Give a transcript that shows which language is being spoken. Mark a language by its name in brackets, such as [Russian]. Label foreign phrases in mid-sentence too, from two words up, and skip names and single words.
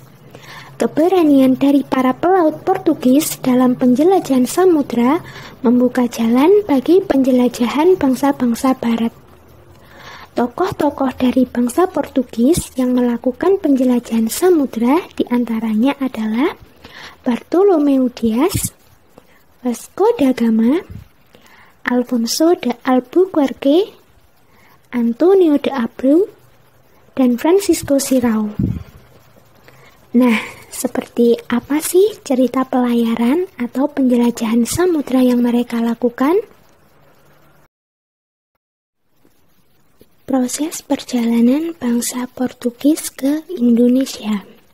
[Indonesian] Keberanian dari para pelaut Portugis dalam penjelajahan samudra membuka jalan bagi penjelajahan bangsa-bangsa barat. Tokoh-tokoh dari bangsa Portugis yang melakukan penjelajahan samudra diantaranya adalah Bartolomeu Dias, Vasco da Gama, Alfonso de Albuquerque, Antonio de Abreu, dan Francisco Sirau. Nah, seperti apa sih cerita pelayaran atau penjelajahan samudra yang mereka lakukan? Proses perjalanan bangsa Portugis ke Indonesia.